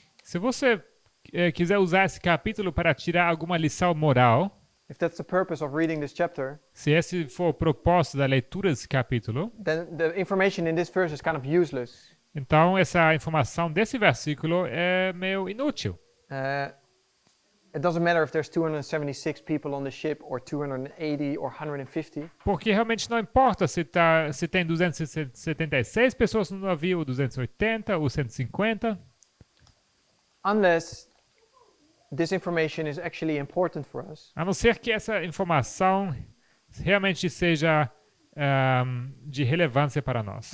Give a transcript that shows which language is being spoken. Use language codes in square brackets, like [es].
[pt] se você quiser usar esse capítulo para tirar alguma lição moral, [en] if that's the purpose of reading this chapter, [pt] se esse for o propósito da leitura desse capítulo, [en] then the information in this verse is kind of useless. [pt] então essa informação desse versículo é meio inútil. [en] It doesn't matter if there's 276 people on the ship or 280 or 150. [pt] Porque realmente não importa se tem 276 pessoas no navio, ou 280 ou 150, [en] Unless this information is actually important for us. [pt] a não ser que essa informação realmente seja de relevância para nós